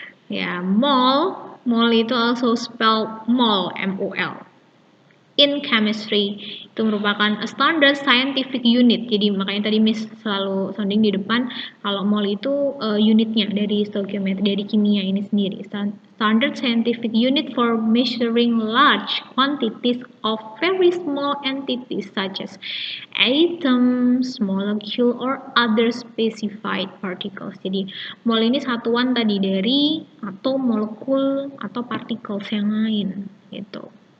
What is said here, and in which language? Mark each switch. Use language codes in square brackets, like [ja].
[id] Ya, mol itu [en] also spelled mol, M-O-L. In chemistry [id] itu merupakan [en] a standard scientific unit. [id] Jadi makanya tadi Miss selalu sounding di depan kalau mol itu unitnya dari stoichiometry, dari kimia ini sendiri. [en] Standard scientific unit for measuring large quantities of very small entities such as atoms, molecule, or other specified particles. [id] Jadi mol ini satuan tadi dari atom, molekul, atau particles yang lain gitu.